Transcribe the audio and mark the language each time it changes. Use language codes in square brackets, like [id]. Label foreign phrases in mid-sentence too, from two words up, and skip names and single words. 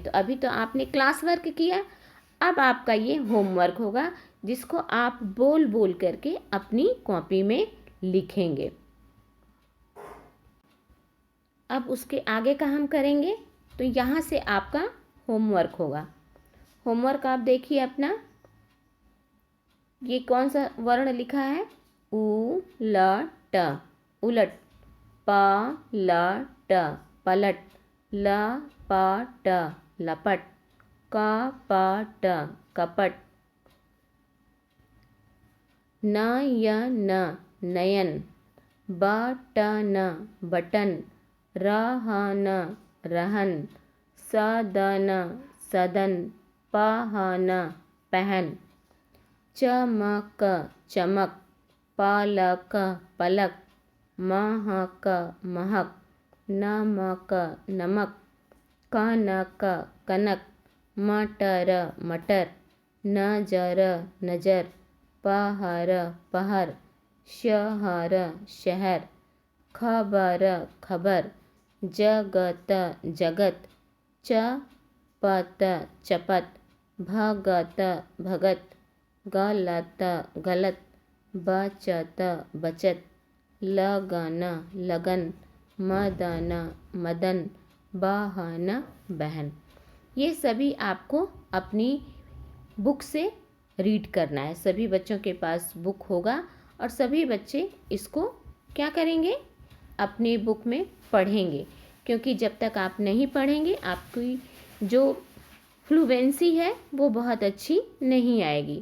[hi] तो अभी तो आपने [en] class work [hi] किया, अब आपका ये होमवर्क होगा जिसको आप बोल बोल करके अपनी कॉपी में लिखेंगे। अब उसके आगे का हम करेंगे। तो यहाँ से आपका होमवर्क होगा। होमवर्क आप देखिए अपना, ये कौन सा वर्ण लिखा है? उ ल ट, उलट। प ल ट, पलट। ल प ट, लपट। क प ट, कपट। न य न, नयन। ब ट न, बटन। र ह न, रहन। स द न, सदन। प ह न, पहन। च म क, चमक। प ल क, पलक। म ह क, महक। न म क, नमक। क न क, कनक। म ट र, मटर। न ज र, नजर। प ह र, पहर। श ह र, शहर। ख ब र, खबर। ज ग त, जगत। च प त, चपत। भ ग त, भगत। ग ल त, गलत। ब च त, बचत। ल ग न, लगन। म द न, मदन। ब ह न, बहन। ये सभी आपको अपनी बुक से रीड करना है। सभी बच्चों के पास बुक होगा और सभी बच्चे इसको क्या करेंगे? अपनी बुक में पढ़ेंगे, क्योंकि जब तक आप नहीं पढ़ेंगे आपकी जो फ्लुएंसी है वो बहुत अच्छी नहीं आएगी।